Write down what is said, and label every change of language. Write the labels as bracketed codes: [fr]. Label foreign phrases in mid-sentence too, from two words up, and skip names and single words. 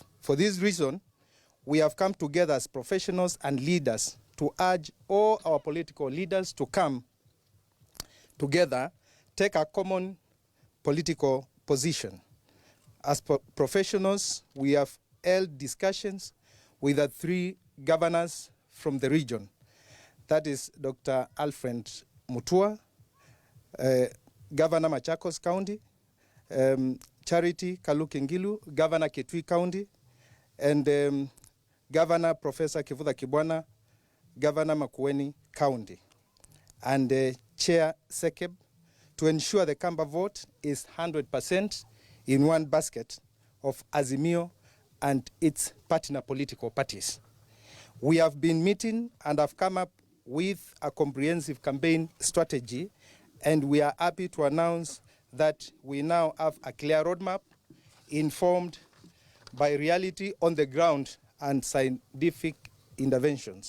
[en] For this reason, we have come together as professionals and leaders to urge all our political leaders to come together, take a common political position. As professionals, we have held discussions with the 3 governors from the region. That is Dr. Alfred Mutua, Governor Machakos County, Charity Kalukingilu, Governor Kitui County, and Governor Professor Kivuda Kibwana, Governor Makueni County, and Chair Sekeb, to ensure the Kamba vote is 100% in one basket of Azimio and its partner political parties. We have been meeting and have come up with a comprehensive campaign strategy, and we are happy to announce that we now have a clear roadmap informed by reality on the ground and scientific interventions.